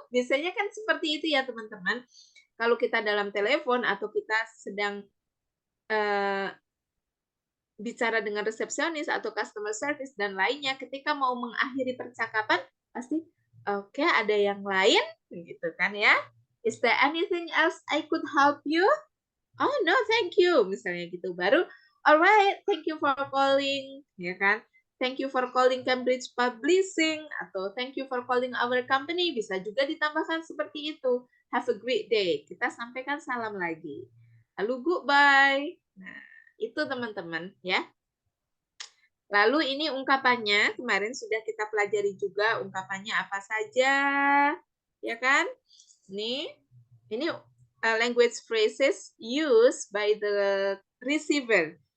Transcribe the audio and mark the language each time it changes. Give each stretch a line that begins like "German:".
Indonesian: Biasanya kan seperti itu ya teman-teman. Kalau kita dalam telepon atau kita sedang bicara dengan resepsionis atau customer service dan lainnya, ketika mau mengakhiri percakapan pasti oke, ada yang lain gitu kan ya.
English: Is there anything else I could help you? Oh no, thank you.
Indonesian: Misalnya gitu. Baru,
English: alright, thank you for calling.
Indonesian: Ya kan?
English: Thank you for calling Cambridge Publishing.
Indonesian: Atau
English: thank you for calling our company.
Indonesian: Bisa juga ditambahkan seperti itu.
English: Have a great day.
Indonesian: Kita sampaikan salam lagi. Lalu
English: goodbye.
Indonesian: Nah, itu teman-teman ya. Lalu ini ungkapannya. Kemarin sudah kita pelajari juga ungkapannya apa saja. Ya kan?
English: Ini language phrases used by the receiver.